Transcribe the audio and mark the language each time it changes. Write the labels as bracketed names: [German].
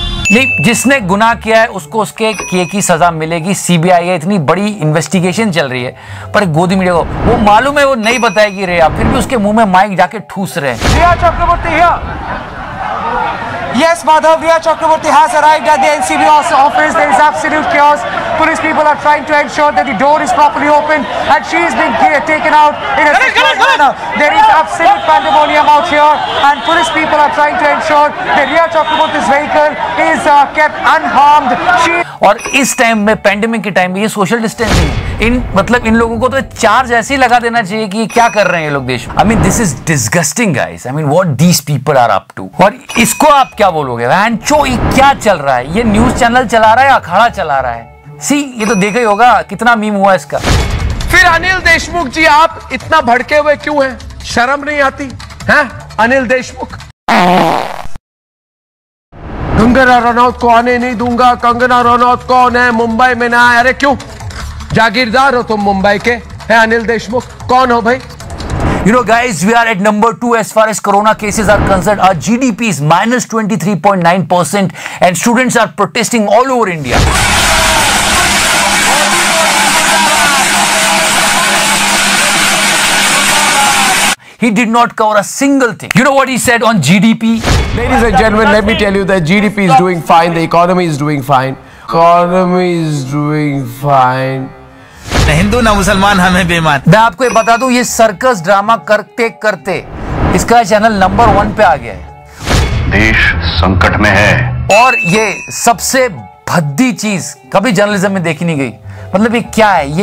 [Hindi] नहीं, जिसने गुनाह किया है उसको उसके किए की सजा मिलेगी. सीबीआई है, इतनी बड़ी इन्वेस्टिगेशन चल रही है, पर गोदी मीडिया को वो मालूम है वो नहीं बताएगी रिया, फिर भी उसके मुंह में माइक जाके ठूस रहे हैं. [English] Riya Chakraborty Yes, Madhav, Riya Chakraborty has arrived at the NCB office. There is absolute chaos. Police people are trying to ensure that the door is properly opened and she is being taken out in a secure manner. There is absolute pandemonium out here and police people are trying to ensure that Riya Chakraborty's vehicle is kept unharmed. [Hindi] और इस time में, pandemic के time में, ये social distancing, इन लोगों को तो charge ऐसे ही लगा देना चाहिए कि क्या कर रहे हैं ये लोग देश में. [English] I mean this is disgusting guys. I mean what these people are up to. [Hindi] और इसको आप क्या बोलोगे? वैनचो ये क्या चल रहा है? ये न्यूज चैनल चला रहा है, अखाड़ा चला रहा है. सी, ये तो देखा ही होगा कितना मीम हुआ इसका. फिर अनिल देशमुख जी, आप इतना भड़के हुए क्यों हैं? शर्म नहीं आती है? अनिल देशमुख, कंगना रनौत को आने नहीं दूंगा. कंगना रनौत कौन है? मुंबई में ना है. अरे क्यों? जागीरदार हो तुम मुंबई के, है अनिल देशमुख? कौन हो भाई? [English] You know guys, we are at number 2 as far as corona cases are concerned. Our GDP is minus 23.9% and students are protesting all over India. He did not cover a single thing. You know what he said on GDP? Ladies and gentlemen, let me tell you that GDP is doing fine. The economy is doing fine. Economy is doing fine. [Hindi] Hindu ना मुसलमान, हमें बेईमान. मैं आपको ये बता दूं, ये सर्कस ड्रामा करते करते इसका चैनल नंबर 1 पे आ गया है. देश संकट में है और ये सबसे भद्दी चीज कभी जर्नलिज्म में देखी नहीं गई. मतलब ये क्या है?